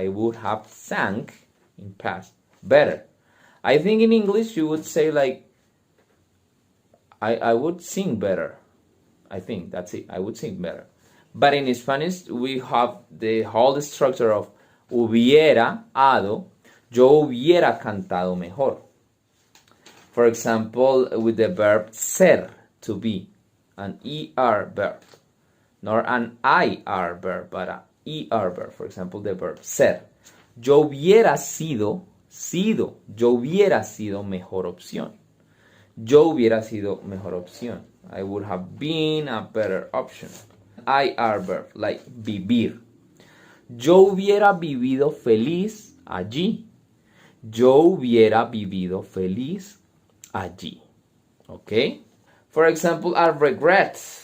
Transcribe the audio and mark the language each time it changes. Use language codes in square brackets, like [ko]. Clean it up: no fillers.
[en] I would have sang in past better. I think in English you would say like, I would sing better. I think that's it. I would sing better. But in Spanish we have the whole structure of hubiera hado. [es] Yo hubiera cantado mejor. [en] For example, with the verb ser, to be, an ER verb. Not an IR verb, but an ER verb. For example, the verb ser. [es] Yo hubiera sido, yo hubiera sido mejor opción. Yo hubiera sido mejor opción. [en] I would have been a better option. IR verb, like vivir. [es] Yo hubiera vivido feliz allí. Yo hubiera vivido feliz allí. Okay? [en] For example, I regret.